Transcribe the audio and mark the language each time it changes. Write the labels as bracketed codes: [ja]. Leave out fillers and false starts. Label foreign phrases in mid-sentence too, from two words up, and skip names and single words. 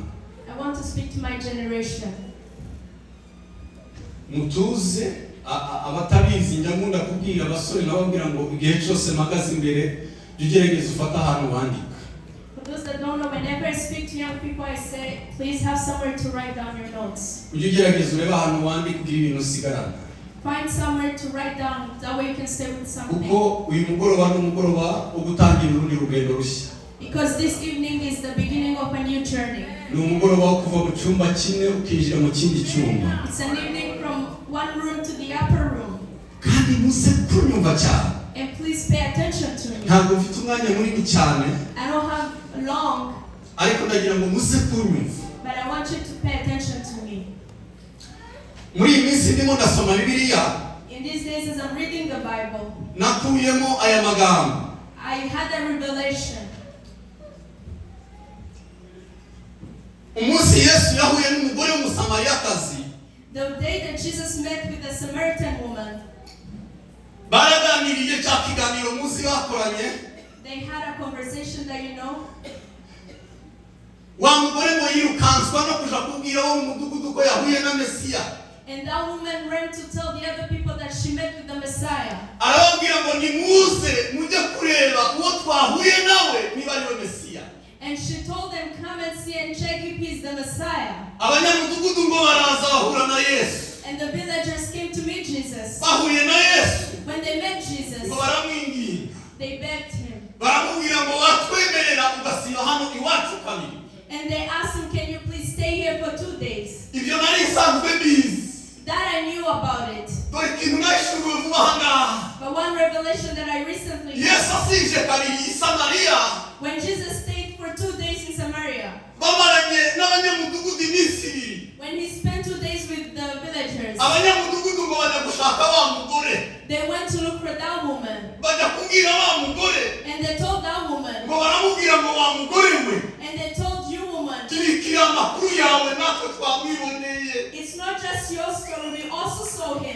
[en] I want to speak to my generation. [rw] Mutuze abatabizi njya nkunda kubwira abasore nababwira ngo igihe cyose mpagaze imbere ugerageze ufata ahantu wandika. [en] For those that don't know, whenever I speak to young people, I say, please have somewhere to write down your notes. [rw] Ugerageze urebe ahantu wandika kugira ibintu usigarana. [en] Find somewhere to write down, that way you can stay with something. [rw] Kuko uyu mugoroba n'umugoroba wo gutangira urundi rugendo rushya. [en] Because this evening is the beginning of a new journey. [rw] Ni umugoroba wo kuva mu cyumba kimwe ukinjira mu kindi cyumba. [en] It's an evening from one room to the upper room. [rw] Kandi muze kunyumva cyane. [en] And please pay attention to me. [rw] Ntabwo mfite umwanya munini cyane. [en] I don't have long. [rw] Ariko ndagira ngo muze kunyumva. [en] But I want you to pay attention to me. [rw] Muri iyi minsi ndimo ndasoma Bibiliya. [en] In these days as I'm reading the Bible, [rw] nakuyemo aya magambo. [en] I had a revelation. [rw] Umunsi Yesu yahuye n'umugore w'umusamariyakazi. [en] The day that Jesus met with the Samaritan woman, [rw] baraganiriye cya kiganiro muzi bakoranye. [en] They had a conversation that you know. [rw] Wa mugore ngo yirukanswa no kuja kubwira wo mu mudugudu ko yahuye na Mesiya. [en] And that woman ran to tell the other people that she met with the Messiah. [rw] Arababwira ngo nimuze mujye kureba uwo twahuye nawe niba ari we Mesiya. [en] And she told them, come and see and check if he's the Messiah. [rw] Abanyamudugudu ngo baraza bahura na Yesu. [en] And the villagers came to meet Jesus. [rw] Bahuye na Yesu. [en] When they met Jesus, [rw] ngo baramwinginga. [en] they begged him. [rw] Baramubwira ngo watwemerera ugasiba hano iwacu kabiri. [en] And they asked him, can you please stay here for 2 days? [rw] Ibyo nari isanzwe mbizi. [en] That I knew about it. [rw] Dore ikintu nashuriwe vuba ahangaha. [en] But one revelation that I recently [rw] Yesu asije kabiri i Samariya. [en] when Jesus stayed for 2 days in Samaria, [rw] bamaranye n'abanyamudugudu iminsi ibiri. [en] when he spent 2 days with the villagers, [rw] abanyamudugudu ngo bajya gushaka wa mugore. [en] they went to look for that woman. [rw] Bajya kubwira wa mugore. [en] And they told that woman, [rw] ngo baramubwira ngo wa mugore we. [en] and they told you woman, [rw] tubikira amakuru yawe natwe twamwiboneye. [en] it's not just your story, we also saw him.